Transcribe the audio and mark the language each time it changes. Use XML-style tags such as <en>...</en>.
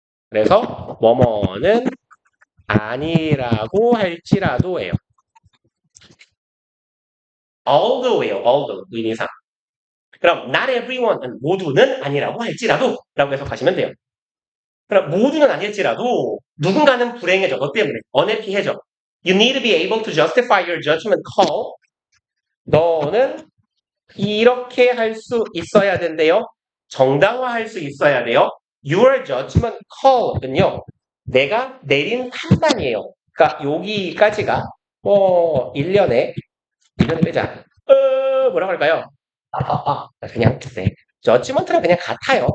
<ko>그래서 뭐뭐는 아니라고 할지라도예요. although예요. although 의미상. 그럼 not everyone은 모두는 아니라고 할지라도 라고 해석하시면 돼요. 그럼 모두는 아닐지라도 누군가는 불행해져. 너 때문에. unhappy해져.</ko> <en>You need to be able to justify your judgment call.</en> <ko>너는 이렇게 할 수 있어야 된대요. 정당화할 수 있어야 돼요. Your judgment call은요. 내가 내린 판단이에요. 그러니까 여기까지가 1년에 빼자. 뭐라고 할까요? 그냥 judgment랑 그냥 같아요.</ko>